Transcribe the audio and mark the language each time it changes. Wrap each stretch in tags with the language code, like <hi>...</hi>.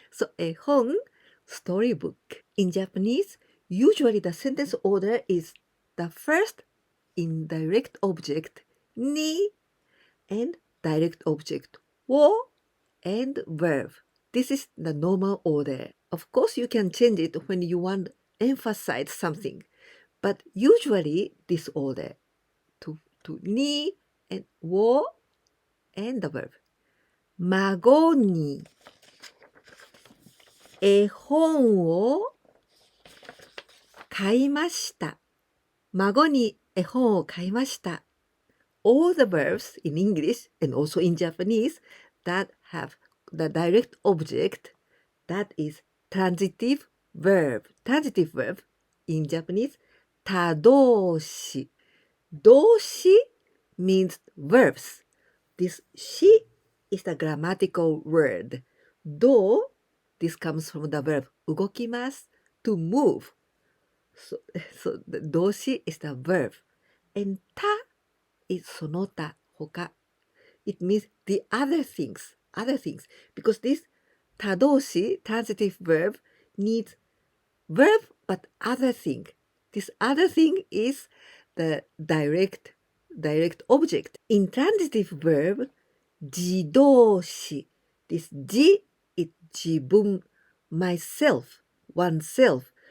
<en>So 絵本, storybook. In Japanese, usually the sentence order is the first indirect object, ni, and direct object, wo, and verb. This is the normal order. Of course, you can change it when you want emphasize something. But usually this order to ni and wo and the verb.</en> <ja>孫に絵本を買いました。孫に絵本を買いました。</ja> <en>All the verbs in English and also in Japanese that have the direct object, that is transitive verb. Transitive verb in Japanese, 他動詞。動詞 means verbs. This し is the grammatical word. どう this comes from the verb 動きます to move. So the 動詞 is the verb. And 他 is その他、他。 It means the other things. Because this 他動詞 transitive verb needs verb but other thing. This other thing is the direct object. In transitive verb, 自動詞 this 自 is 自分 myself, oneself.</en>